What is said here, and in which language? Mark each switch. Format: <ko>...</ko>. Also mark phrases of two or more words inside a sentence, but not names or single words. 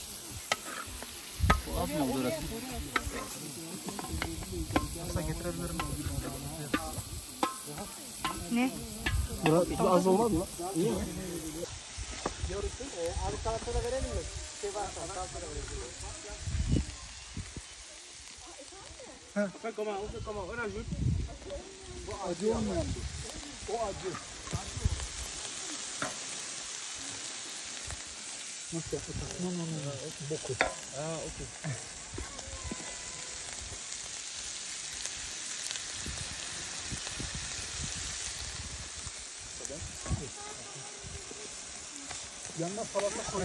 <tr>Bu az mı oldu orası? Masa getirebilirim. Ne? Burası az olmaz mı? İyi mi? Abi salatana verelim mi? Şey varsa salatana verelim.</tr> <fr>Comment, on ajoute.</fr> <tr>Bu acı olmayan. O acı. Nasıl yapacağız? No. Boku. Okey. Yanına salata koy.</tr>